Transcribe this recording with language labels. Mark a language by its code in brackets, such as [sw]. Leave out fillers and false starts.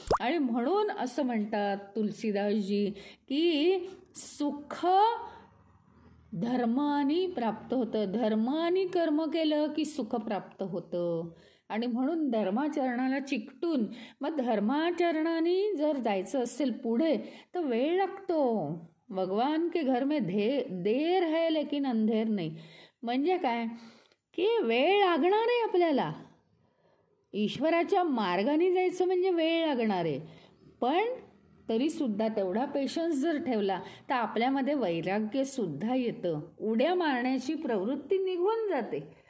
[mr] आणि म्हणून असं म्हणतात तुलसीदासजी की सुख धर्माने प्राप्त होतं, धर्माने कर्म केलं की सुख प्राप्त होतं. आणि म्हणून धर्माचरणाला चिकटून, मग धर्माचरणाने जर जायचं असेल पुढे तर वेळ लागतो. [hi] भगवान के घर में देर है लेकिन अंधेर [mr] नाही. म्हणजे काय की वेळ लागणार आहे आपल्याला, ईश्वराच्या मार्गाने जायचं म्हणजे वेळ लागणार आहे, पण तरीसुद्धा तेवढा पेशन्स जर ठेवला तर आपल्यामध्ये वैराग्यसुद्धा येतं, उड्या मारण्याची प्रवृत्ती निघून जाते.